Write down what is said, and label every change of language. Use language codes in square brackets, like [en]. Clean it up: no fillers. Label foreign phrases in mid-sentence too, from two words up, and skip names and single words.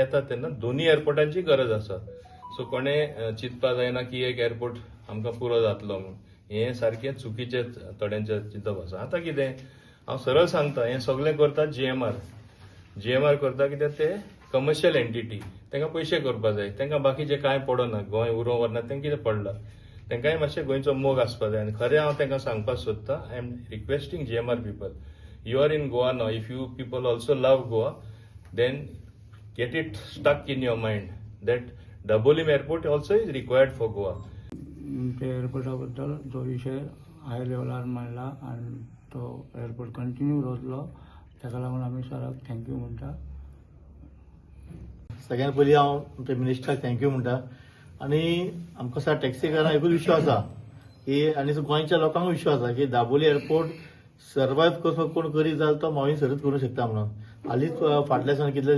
[kok] येता तेन्ना दोनी एअरपोर्टांची गरज आसा सो कोणें चिंतपा जायना की एक एअरपोर्ट आमकां पुरो जातलो म्हूण हें सारकें चुकीचें थोड्यांचें चिंतप आसा आतां कितें हांव सरळ सांगता हें सगळें करता जीएमआर करता कित्याक ते [en] commercial entity [kok] तांकां पयशे करपा जाय तांकां बाकीचें कांय पडना गोंय उरो वरना तेंकां कितें पडलां तांकांय मातशें गोंयचो मोग आसपा जाय आनी खरें हांव तांकां सांगपाक सोदतां [en] I am requesting GMR people you are in Goa now if you people also love Goa then get it stuck in your mind that Dabolim airport also is required for Goa [kok] ते एअरपोर्टा बद्दल जो विशय हाय लेवलार मांडला आनी तो एअरपोर्ट कंटिन्यू दवरलो ताका लागून आमी सराक थँक्यू म्हणटा सगळ्यात पयलीं हांव आमच्या मिनिस्टराक थँक्यू म्हणटा आनी आमकां सर टॅक्सीकारांक एकूच विश्वास आसा की आनी गोंयच्या लोकांक विश्वास आसा की दाबोली एअरपोर्ट सर्वायव कसो कोण करीत जाल्यार तो मागीर सर्त करूंक शकता म्हणून हालींच फाटल्या दिसांनी कितले